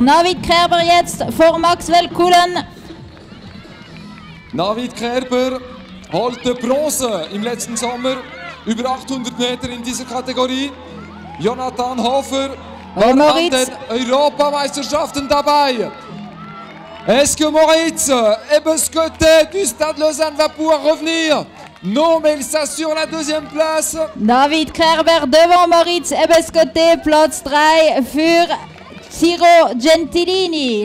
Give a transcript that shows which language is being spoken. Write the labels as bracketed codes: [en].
[de] Navid Kerber jetzt vor Maxwell Cullen. Navid Kerber holte Bronze im letzten Sommer, über 800 Meter in dieser Kategorie. Jonathan Hofer war an den Europameisterschaften dabei. [fr] Est-ce que Moritz Ebescoté du Stade Lausanne va pouvoir revenir? Non, mais il s'assure la 2e place. Navid Kerber devant Moritz Ebescoté, [de] Platz 3 für [fr] Ciro Gentilini.